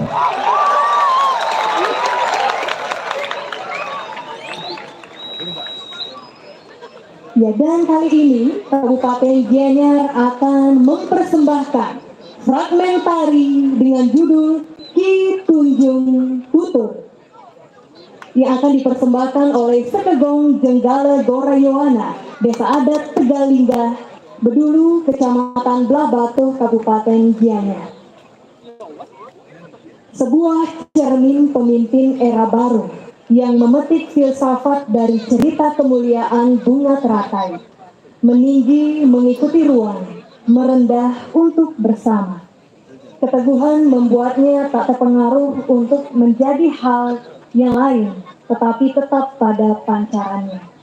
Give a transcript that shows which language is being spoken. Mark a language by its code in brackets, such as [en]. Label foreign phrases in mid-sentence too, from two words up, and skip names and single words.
[id] Ya, dan kali ini Kabupaten Gianyar akan mempersembahkan fragmen tari dengan judul Ki Tunjung Tutur yang akan dipersembahkan oleh Sekegong Jenggala Gorayoana, Desa Adat Tegalingga, Bedulu, Kecamatan Blabatu, Kabupaten Gianyar. Sebuah cermin pemimpin era baru yang memetik filsafat dari cerita kemuliaan bunga teratai, meninggi mengikuti ruang, merendah untuk bersama. Keteguhan membuatnya tak terpengaruh untuk menjadi hal yang lain, tetapi tetap pada pancarannya.